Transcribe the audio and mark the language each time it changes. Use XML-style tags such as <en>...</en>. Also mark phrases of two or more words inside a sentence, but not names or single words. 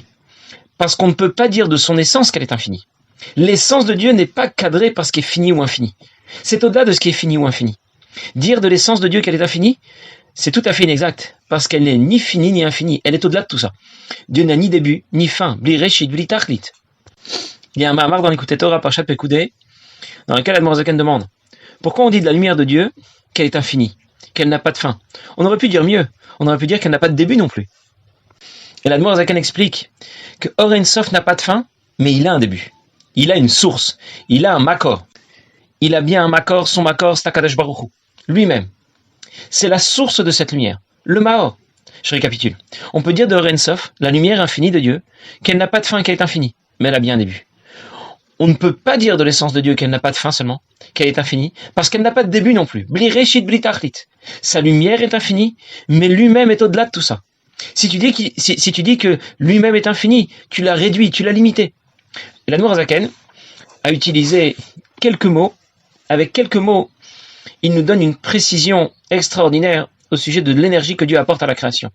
<fr>Parce qu'on ne peut pas dire de son essence qu'elle est infinie. L'essence de Dieu n'est pas cadrée par ce qui est fini ou infini. C'est au-delà de ce qui est fini ou infini. Dire de l'essence de Dieu qu'elle est infinie, c'est tout à fait inexact. Parce qu'elle n'est ni finie ni infinie. Elle est au-delà de tout ça. Dieu n'a ni début, ni fin.</fr> <he>בלי ראשית בלי תכלית.</he> <fr>Il y a un mahamar dans l'Écoute Torah Parshat Pekudei, dans lequel l'Admour Zaken demande pourquoi on dit de la lumière de Dieu qu'elle est infinie, qu'elle n'a pas de fin. On aurait pu dire mieux, on aurait pu dire qu'elle n'a pas de début non plus. Et l'Admour Zaken explique que</fr> <he>אור אין סוף</he> <fr>n'a pas de fin, mais il a un début. Il a une source, il a un makor. Il a bien un makor, son makor, c'est</fr> <he>הקדוש ברוך הוא,</he> <fr>lui-même. C'est la source de cette lumière, le Maor. Je récapitule. On peut dire de</fr> <he>אור אין סוף,</he> <fr>la lumière infinie de Dieu, qu'elle n'a pas de fin, qu'elle est infinie, mais elle a bien un début. On ne peut pas dire de l'essence de Dieu qu'elle n'a pas de fin seulement, qu'elle est infinie, parce qu'elle n'a pas de début non plus.</fr> <he>בלי ראשית בלי תכלית.</he> <fr>Sa lumière est infinie, mais lui-même est au-delà de tout ça. Si tu dis que lui-même est infini, tu l'as réduit, tu l'as limité. Et l'Admour Zaken a utilisé quelques mots. Avec quelques mots, il nous donne une précision extraordinaire au sujet de l'énergie que Dieu apporte à la création.</fr>